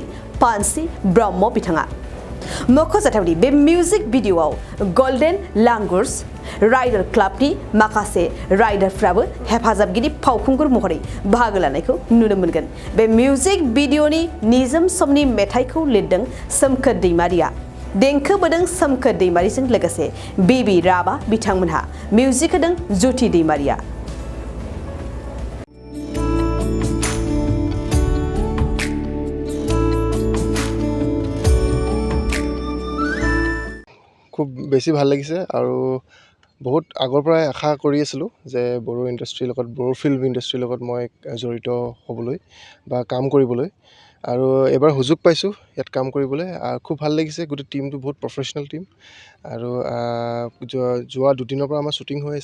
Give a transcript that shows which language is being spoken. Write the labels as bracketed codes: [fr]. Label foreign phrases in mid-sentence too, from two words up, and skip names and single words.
[brx] पानसि ब्रह्म बिथाङा मख'जाथावदि बे [en] music video [brx] गल्डेन लांगुर्स राइडार क्लाबनि माखासे राइडारफ्राबो हेफाजाबगिरि फावखुंगुर महरै बाहागो लानायखौ नुनो मोनगोन बे [en] music video [brx] निजोम समनि मेथाइखौ लिरदों सोमखोर दैमारिया देंखो बोदों सोमखोर दैमारिजों लोगोसे बिबि राभा बिथांमोनहा मिउजिक होदों ज्योति दैमारिया [as] খুব বেছি ভাল লাগিছে আৰু বহুত আগৰ পৰাই আশা কৰি আছিলোঁ যে বড়ো ইণ্ডাষ্ট্ৰীৰ লগত বড়ো [en] film industry [as] লগত মই জড়িত হ'বলৈ বা কাম কৰিবলৈ আৰু এবাৰ সুযোগ পাইছোঁ ইয়াত কাম কৰিবলৈ খুব ভাল লাগিছে গোটেই টিমটো বহুত [en] professional team [as] আৰু যোৱা দুদিনৰ পৰা আমাৰ শ্বুটিং হৈ